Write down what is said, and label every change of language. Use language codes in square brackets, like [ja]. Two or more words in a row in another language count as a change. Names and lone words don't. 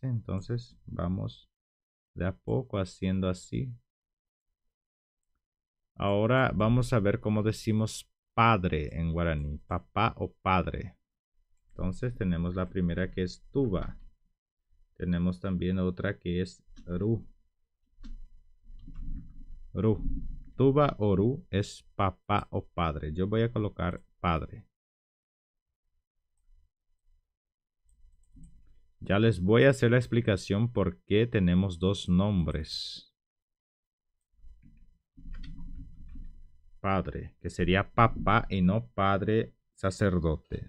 [es] Entonces vamos de a poco haciendo así. Ahora vamos a ver cómo decimos padre en guaraní. Papá o padre. Entonces tenemos la primera que es tuba. Tenemos también otra que es ru. Ru. Tuba o ru es papá o padre. Yo voy a colocar padre. Ya les voy a hacer la explicación por qué tenemos dos nombres. Padre, que sería papá y no padre sacerdote.